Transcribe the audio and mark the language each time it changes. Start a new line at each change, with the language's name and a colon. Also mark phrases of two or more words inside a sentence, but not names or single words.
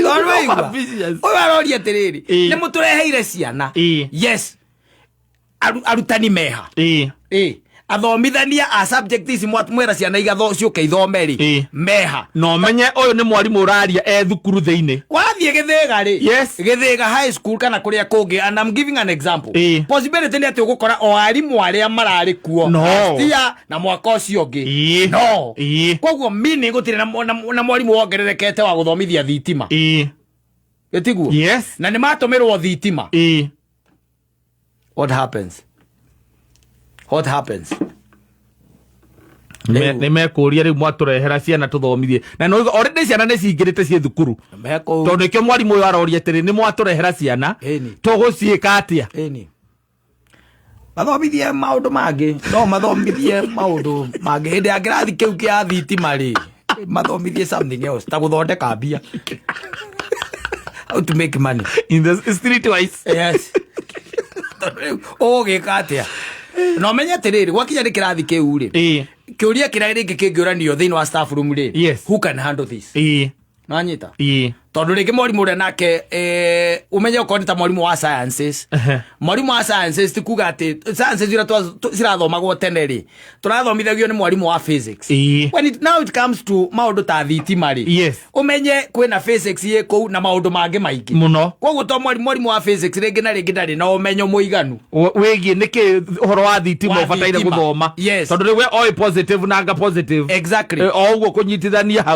Kikuyu: oya rori atiriri ni mutureheire ciana yes arutani meha athomithania a subject ici mwatmwera ciana igatho ciuke ithomeri meha no menye uyu ni mwarimu uraria thukuru theine wathie githega ri githega high school kana kuria kungi,
English: and I'm giving an example possibility
Kikuyu: ni ati ugukora o arimu aria marari kuo tia na mwaka ucio ungi no koguo mini gutire na mwarimu wongererekete wa guthomithia thitima etiguo na ni matomerwo thitima
English: What happens?
Kikuyu: Ni mekuria riu mwaturehera ciana tuthomithie na no already ciana ni cingirite cie thukuru tondu ikio mwarimu uyu aroria tiri ni mwaturehera ciana tuguciika atia mathomithie maundu mangi no mathomithie maundu mangi hindi ya kirathi kiu kia thitima ri mathomithie
English: something else
Kikuyu: ta guthondeka mbia
English: how to make money in the street wise
Kikuyu: yes oge katia no menye tiriri gwakinya ni kirathi kiu ri kiuria kirari kingiuranio thiini wa staff room ri
English: who can handle this
Kikuyu: nanyita tondu ringi mwarimu uria nake umenye ukorwo ta mwarimu wa sciences mwarimu wa sciences ti kuga ati sciences ira cirathomagwo tene ri turathomithagio ni mwarimu wa physics
English: now it comes to
Kikuyu: maundu ta thitima ri umenye kwina physics ye kou na maundu mangi maingi muno koguo to mwarimu wa physics ringi na ringi ndari na umenyo muiganu wigie niki uhoro wa thitima ubataire guthoma tondu riwe oi positive na anga positive
English: exactly
Kikuyu: o uguo kunyitithania hau